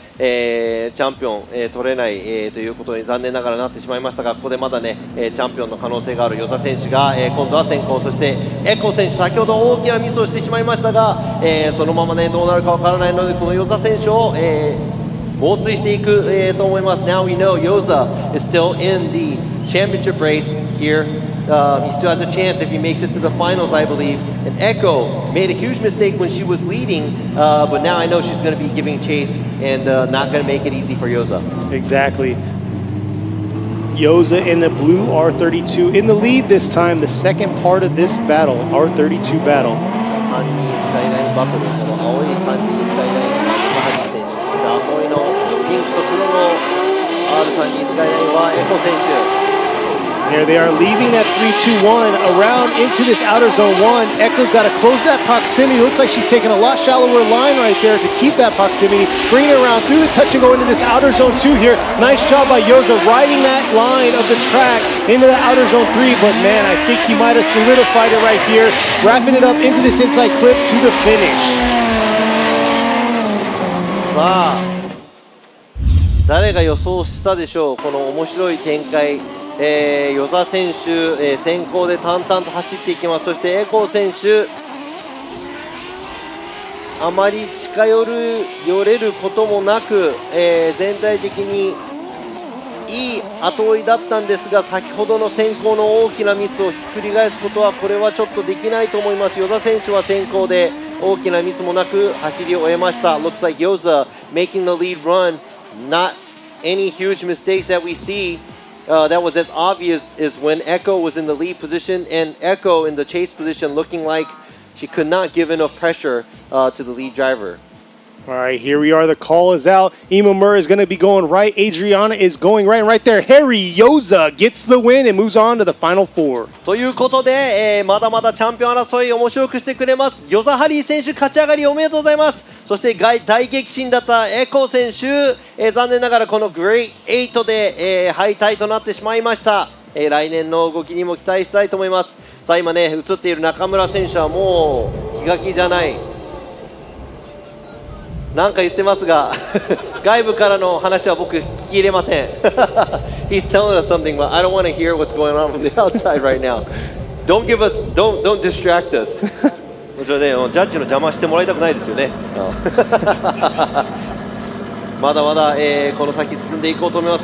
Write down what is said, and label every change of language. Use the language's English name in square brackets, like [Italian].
[Japanese] チャンピオン、取れない、ということに残念ながらなってしまいましたが、ここでまだね、チャンピオンの可能性がある與座選手が、今度は先行、そしてエコ選手、先ほど大きなミスをしてしまいましたが、そのままねどうなるかわからないので、この與座選手を、猛追していく、と思います。 [English] Now we know Yoza is still in the championship race here. He still has a chance if he makes it to the finals, I believe. And Echo made a huge mistake when she was leading, but now I know she's going to be giving chase and not going to make it easy for Yoza. Exactly. Yoza in the blue R32 in the lead this time, the second part of this battle, R32 battle. [Japanese] 3人スカイラインバトル、この青い3人スカイラインのハリー選手、そして青いのピンクと黒の R3 人スカイラインはエコ選手。 [English] There they are leaving that 3-2-1 around into this outer zone 1. Echo's got to close that proximity. Looks like she's taking a lot shallower line right there to keep that proximity. Bring it around through the touch and go into this outer zone 2 here. Nice job by Yoza riding that line of the track into the outer zone 3. But man, I think he might have solidified it right here. Wrapping it up into this inside clip to the finish. [Japanese] さあ、誰が予想したでしょう、この面白い展開。與座選手、先行で淡々と走っていきます。そしてエコ選手、あまり近寄れることもなく、全体的にいい後追いだったんですが、先ほどの先行の大きなミスをひっくり返すことはこれはちょっとできないと思います。與座選手は先行で大きなミスもなく走りを終えました。 [English] Looks like Yoza making the lead run, not any huge mistakes that we see.That was as obvious as when Echo was in the lead position and Echo in the chase position, looking like she could not give enough pressure to the lead driver. All right, here we are. The call is out. Imamura is going to be going right. Adriana is going right. And right there, Harry Yoza gets the win and moves on to the final four. [Japanese] ということで、まだまだチャンピオン争い面白くしてくれます。ヨザハリー選手勝ち上がりおめでとうございます。そして大激震だったエコ選手、残念ながらこのグレート8で、敗退となってしまいました。来年の動きにも期待したいと思います。さあ今ね、映っている中村選手はもう気が気じゃない。なんか言ってますが外部からの話は僕聞き入れません [English] He's telling us something, but I don't want to hear what's going on from the outside right now. Don't distract us. [Japanese] もちろんね、ジャッジの邪魔してもらいたくないですよねまだまだ、この先進んでいこうと思います。